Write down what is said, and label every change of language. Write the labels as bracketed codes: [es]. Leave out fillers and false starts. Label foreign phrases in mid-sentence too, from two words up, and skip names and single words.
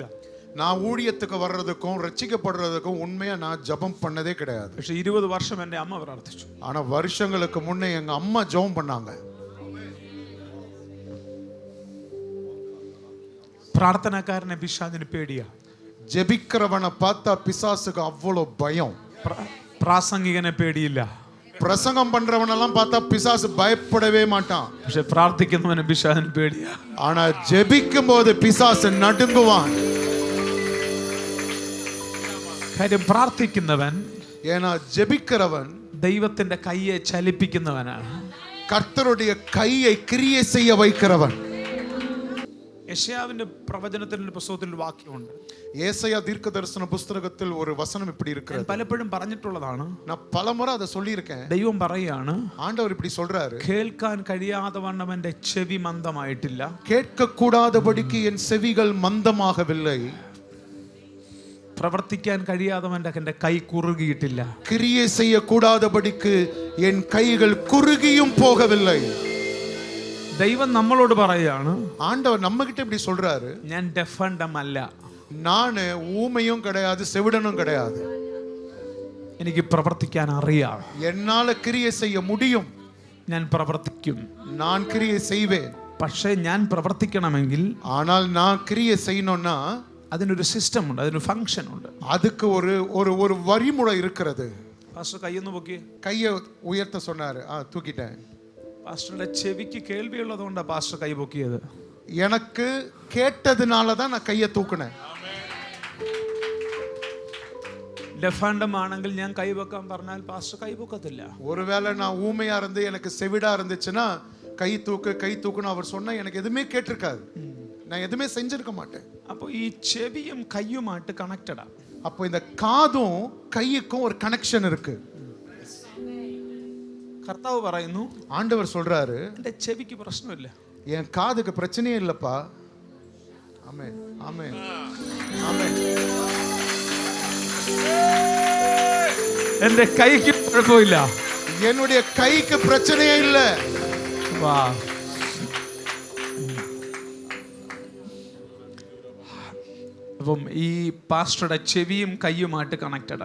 [ta] நான் ஊழியத்துக்கு வர்றதுக்கும் ரட்சிக்கப்படுறதுக்கும் உண்மையா நான் ஜெபம் பண்ணதே கிடையாது. [ml] പക്ഷെ 20 വർഷം എൻ്റെ അമ്മ പ്രാർത്ഥിച്ചു. [ta] ஆனா வருஷங்களுக்கு முன்னே எங்க அம்மா ஜெபம் பண்ணாங்க. [ml] പ്രാർത്ഥനക്കാരനെ പിശാചിന് പേടിയാ. [ta] ஜெபிக்கிறவனை பார்த்தா பிசாசுக்கு அவ்வளவு பயம். [ml] പ്രാസംഗികനെ പേടിയില്ല. [ta] பிரசங்கம் பண்றவனெல்லாம் பார்த்தா பிசாசு பயப்படவே மாட்டான். [ml] പക്ഷെ പ്രാർത്ഥിക്കുന്നവനെ പിശാചിന് പേടിയാ. [ta] ஆனா ஜெபிக்கும் போது பிசாசு நடுங்குவான். [ml] കാര്യം പ്രാർത്ഥിക്കുന്നവൻ, [ta] ஏன்னா ஜெபிக்கிறவன் [ml] ദൈവത്തിന്റെ കയ്യെ ചലിപ്പിക്കുന്നവനാണ്. [ta] கர்த்தருடைய கையை கிரியை செய்ய வைக்கிறவன். [ml] യെശയ്യാവിന്റെ പ്രവചനത്തിന്റെ പുസ്തകത്തിൽ ഒരു വാക്യമുണ്ട്. [ta] ஏசாயா தீர்க்கதரிசன புஸ்தகத்தில் ஒரு வசனம் இப்படி இருக்கிறது. [ml] പലപ്പോഴും പറഞ്ഞിട്ടുള്ളതാണ്. [ta] நான் பலமுறை அதை சொல்லியிருக்கேன். [ml] ദൈവം പറയാണ്, [ta] ஆண்டவர் இப்படி சொல்றாரு, [ml] കേൾക്കാൻ കഴിയാതെ വണ്ണം എൻ്റെ ചെവി മന്ദമായിട്ടില്ല, [ta] கேட்க கூடாதபடிக்கு என் செவிகள் மந்தமாகவில்லை, [ml] പ്രവർത്തിക്കാൻ കഴിയാതവന്റെ എൻ്റെ കൈ കുറുകിയിട്ടില്ല, [ta] கிரியை செய்ய கூடாதபடிக்கு என் கைகள் குறுகியும் போகவில்லை. [ml] ദൈവം നമ്മളോട് പറയാണ്, [ta] ஆண்டவர் நம்ம கிட்ட இப்படி சொல்றாரு, [ml] ഞാൻ ഡെഫണ്ടമല്ല, [ta] நான் ஊமையும் கிடையாது, செவிடனும் கிடையாது, [ml] എനിക്ക് പ്രവർത്തിക്കാൻ അറിയാം, [ta] என்னால கிரியை செய்ய முடியும், [ml] ഞാൻ പ്രവർത്തിക്കും, [ta] நான் கிரியை செய்வேன். [ml] പക്ഷേ ഞാൻ പ്രവർത്തിക്കണമെങ്കിൽ, [ta] ஆனால் நான் கிரியை செய்யணும்னா [ml] അതിനൊരു സിസ്റ്റം ഉണ്ട്, അതിനൊരു ഫംഗ്ഷൻ ഉണ്ട്. [ta] அதுக்கு ஒரு ஒரு ஒரு வழிமுறை இருக்கிறது. [ml] പാസ്റ്റർ കൈയൊന്ന് പൊക്കി. [ta] கையை உயர்த்த சொன்னாரு. தூக்கிட்டேன். [ml] പാസ്റ്ററുടെ ചെവിക്ക് കേൾവിയുള്ളതുകൊണ്ടാണ് പാസ്റ്റർ കൈ പൊക്കിയത്. [ta] எனக்கு கேட்டதுனால தான் நான் கையை தூக்குனேன். [ml] ഡെഫണ്ടം ആണെങ്കിൽ ഞാൻ കൈ വെക്കാൻ പറഞ്ഞാൽ പാസ്റ്റർ കൈ പൊക്കത്തില്ല. [ta] ஒருவேளை நான் ஊமையா இருந்து எனக்கு செவிடா இருந்துச்சுன்னா கை தூக்குன்னு அவர் சொன்னா எனக்கு எதுவுமே கேட்டிருக்காது, நான் எதுவுமே செஞ்சிருக்க மாட்டேன். [ml] அப்போ ഈ ചെവിയും കൈയുമായിട്ട് കണക്റ്റഡാ. [ta] அப்போ இந்த காதும் கையுக்கும் ஒரு கனெக்ஷன் இருக்கு. [ml] കർത്താവ് പറയുന്നു, [ta] ஆண்டவர் சொல்றாரு, [ml] എൻ്റെ ചെവിക്ക് പ്രശ്നമില്ല, [ta] என் காதுக்கு பிரச்சனையே இல்லப்பா. ஆமென், ஆமென், ஆமென். [ml] എൻ്റെ കൈക്ക് കുഴപ്പമില്ല, [ta] என்னுடைய கைக்கு பிரச்சனையே இல்ல. [ml] വാ. അപ്പം ഈ പാസ്റ്ററുടെ ചെവിയും കൈയുമായിട്ട് കണക്റ്റഡാ.